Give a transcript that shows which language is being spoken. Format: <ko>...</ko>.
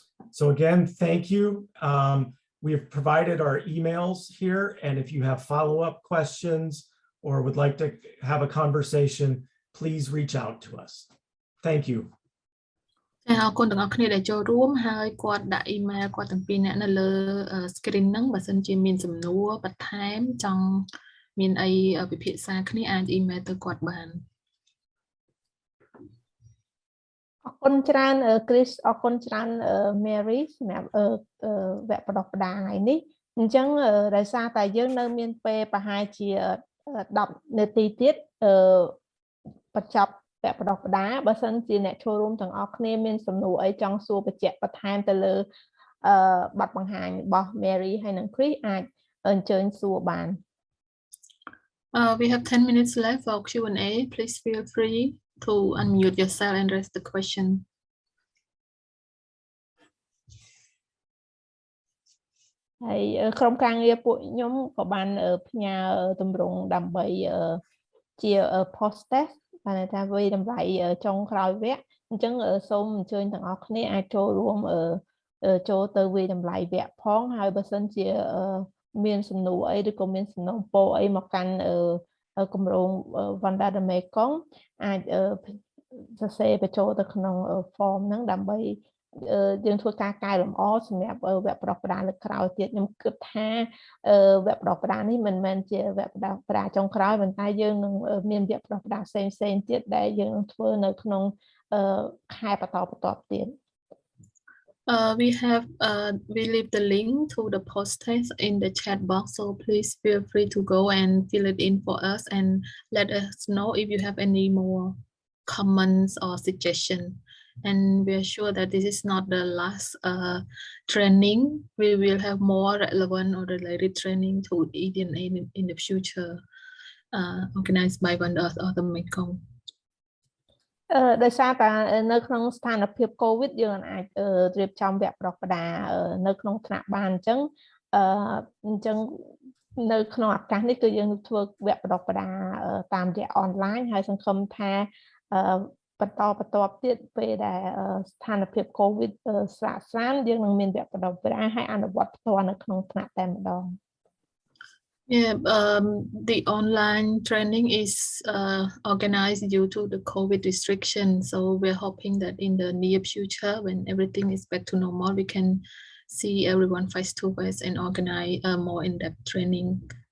<en>So again, thank you. We have provided our emails here, and if you have follow-up questions or would like to have a conversation, please reach out to us. Thank you.</en> <km>អរគុណទាំងអស់គ្នាដែលចូលរួមហើយគាត់ដាក់ email គាត់ទាំងពីរអ្នកនៅលើ screen ហ្នឹងបើសិនជាមានសំណួរបន្ថែមចង់មានអីពិភាក្សាគ្នាអាច email ទៅគាត់បាន អរគុណច្រើន Chris អរគុណច្រើន Mary សម្រាប់វគ្គបណ្ដុះបណ្ដាលថ្ងៃនេះអញ្ចឹងដោយសារតែយើងនៅមានពេលប្រហែលជា10នាទីទៀតបញ្ចប់វគ្គបណ្ដុះបណ្ដាលបើសិនជាអ្នកចូលរួមទាំងអស់គ្នាមានសំណួរអីចង់សួរបញ្ជាក់បន្ថែមទៅលើបទបង្ហាញរបស់ Mary ហើយនិង Chris អាចអញ្ជើញសួរបាន</km> <en>We have 10 minutes left for Q&A. Please feel free to unmute yourself and raise the question.</en> <km>ហើយក្រុមការងារពួកខ្ញុំក៏បានផ្ញើទម្រង់ដើម្បីជា post test បានថាវាតម្លៃចុងក្រោយវគ្គអញ្ចឹងសូមអញ្ជើញទាំងអស់គ្នាអាចចូលរួមចូលទៅវាតម្លៃវគ្គផងហើយបើសិនជាមានសំណួរអីឬក៏មានសំណុំពរអីមកកាន់គម្រោង Vanda the Mekong អាច សរសេរបញ្ចូលទៅក្នុង form ហ្នឹងដើម្បីយើងធ្វើការកែលម្អសម្រាប់វគ្គបណ្ដុះបណ្ដាលលើកក្រោយទៀតខ្ញុំគិតថាវគ្គបណ្ដុះបណ្ដាលនេះមិនមែនជាវគ្គបណ្ដុះបណ្ដាលចុងក្រោយប៉ុន្តែយើងនឹងមានវគ្គបណ្ដុះបណ្ដាលផ្សេងៗទៀតដែលយើងនឹងធ្វើនៅក្នុងខែបន្តទៀត</km> <en>we leave the link to the post test in the chat box, so please feel free to go and fill it in for us and let us know if you have any more comments or suggestions. And we are sure that this is not the last training. We will have more relevant or related training to eDNA in the future, organized by Vanda or the Mekong.</en> <km>ដោយសារតែនៅក្នុងស្ថានភាព COVID យើងអាចរៀបចំវគ្គបណ្ដុះបណ្ដាលនៅក្នុងថ្នាក់បានអញ្ចឹងនៅក្នុងឱកាសនេះគឺយើងធ្វើវគ្គបណ្ដុះបណ្ដាលតាមរយៈ online ហើយសង្ឃឹមថាបន្តទៀតពេលដែលស្ថានភាព COVID ស្រាកស្រានយើងនឹងមានវគ្គបណ្ដុះបណ្ដាលហើយអនុវត្តផ្ទាល់នៅក្នុងថ្នាក់តែម្ដង</km> <en>Yeah, the online training is organized due to the COVID restriction. So we're hoping that in the near future, when everything is back to normal, we can see everyone face to face and organize more in-depth training.</en>